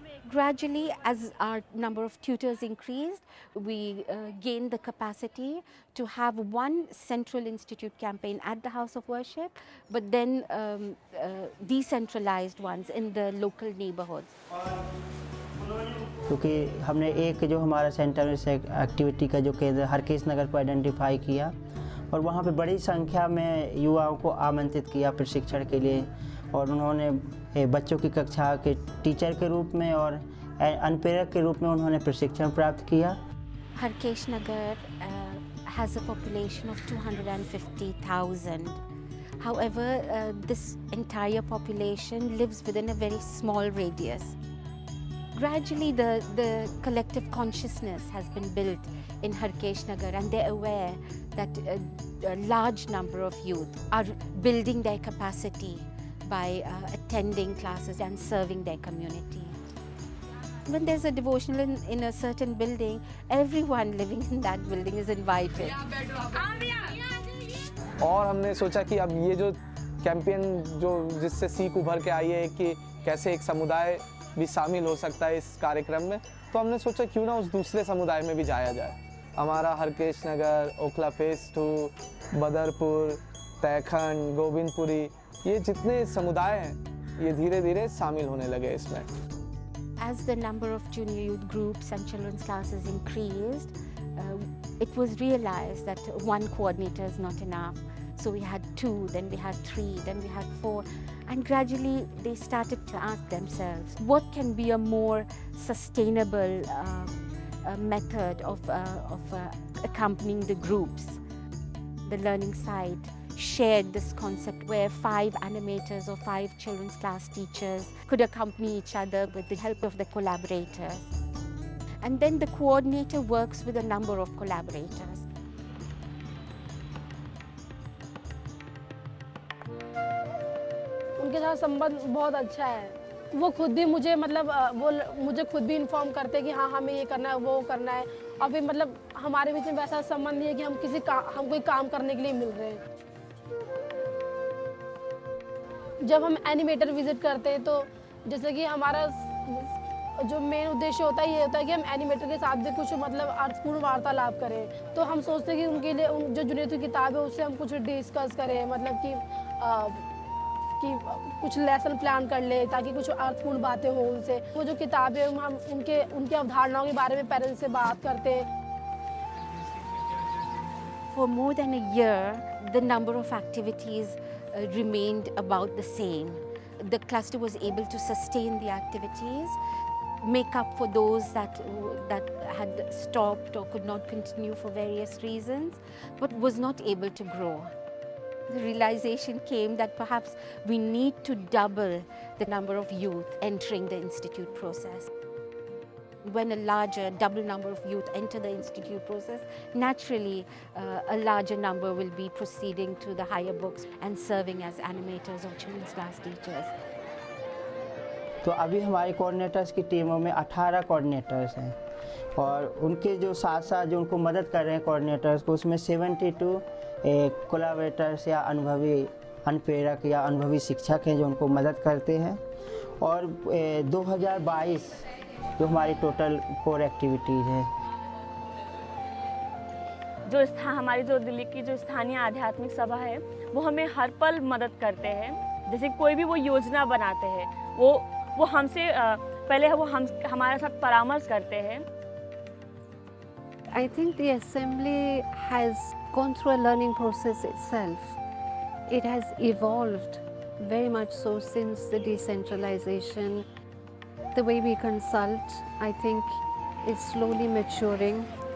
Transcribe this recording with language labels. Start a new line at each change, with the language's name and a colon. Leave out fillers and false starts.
English: Gradually, as our number of tutors increased, we gained the capacity to have one central institute campaign at the house of worship, but then decentralized ones in the local neighborhoods.
Hindi: क्योंकि हमने एक जो हमारा centre से activity का जो केंद्र हरकेश नगर को आइडेंटिफाई किया और वहाँ पे बड़ी संख्या में युवाओं को आमंत्रित किया प्रशिक्षण के लिए, और उन्होंने बच्चों की कक्षा के टीचर के रूप में और अनुप्रेरक के रूप में उन्होंने प्रशिक्षण प्राप्त किया।
English: Harkesh Nagar has a population of 250,000. However, this entire population lives within a very small radius. Gradually, the collective consciousness has been built in Harkesh Nagar, and they're aware that a large number of youth are building their capacity by attending classes and serving their community. When there's a devotional in a certain building, everyone living in that building is invited.
Hindi: और हमने सोचा कि अब ये जो campaign जो जिससे सीख उभर के आई है कि कैसे एक समुदाय भी शामिल हो सकता है इस कार्यक्रम में, तो हमने सोचा क्यों ना उस दूसरे समुदाय में भी जाया जाए। हमारा हरकेश नगर, ओखला फेस 2, बदरपुर, तैखंड, गोविंदपुरी, ये जितने समुदाय हैं ये धीरे धीरे शामिल होने लगे इसमें।
English: As the number of junior youth groups and children's classes increased, it was realized that one coordinator is not enough. So we had 2, then we had 3, then we had 4, and gradually they started to ask themselves, what can be a more sustainable method of accompanying the groups? The learning site shared this concept where 5 animators or 5 children's class teachers could accompany each other with the help of the collaborators. And then the coordinator works with a number of collaborators.
Hindi: उनके साथ संबंध बहुत अच्छा है। वो खुद भी मुझे वो मुझे खुद भी इन्फॉर्म करते हैं कि हाँ हमें ये करना है, वो करना है, और फिर हमारे बीच में वैसा संबंध नहीं है कि हम कोई काम करने के लिए मिल रहे हैं। जब हम एनिमेटर विजिट करते हैं तो जैसे कि हमारा जो मेन उद्देश्य होता है ये होता है कि हम एनिमेटर के साथ भी कुछ अर्थपूर्ण वार्तालाप करें। तो हम सोचते हैं कि उनके लिए जो जूनियर की किताब है उससे हम कुछ डिस्कस करें, कि कुछ लेसन प्लान कर ले ताकि कुछ अर्थपूर्ण बातें हो उनसे। वो जो किताब है हम उनकी अवधारणाओं के बारे में पेरेंट्स से बात करते हैं।
English: For more than a year, the number of activities remained about the same. The cluster was able to sustain the activities, make up for those that had stopped or could not continue for various reasons, but was not able to grow. The realization came that perhaps we need to double the number of youth entering the institute process. When a larger, double number of youth enter the institute process, naturally a larger number will be proceeding to the higher books and serving as animators or children's class teachers.
Hindi: तो अभी हमारे coordinators की टीमों में 18 coordinators हैं और उनके जो साथ साथ जो उनको मदद कर रहे हैं कोऑर्डिनेटर्स को, उसमें 72 कोलैबोरेटर्स या अनुभवी अनुप्रेरक या अनुभवी शिक्षक हैं जो उनको मदद करते हैं। और 2022 जो हमारी टोटल कोर एक्टिविटीज़ है। हमारी जो दिल्ली की जो स्थानीय आध्यात्मिक सभा है वो हमें हर पल मदद करते हैं। जैसे कोई भी वो योजना बनाते हैं वो हमसे पहले वो हमारे साथ परामर्श करते हैं।
English: I think the assembly has gone through a learning process itself. It has evolved very much so since the decentralization. The way we consult, I think, is slowly maturing.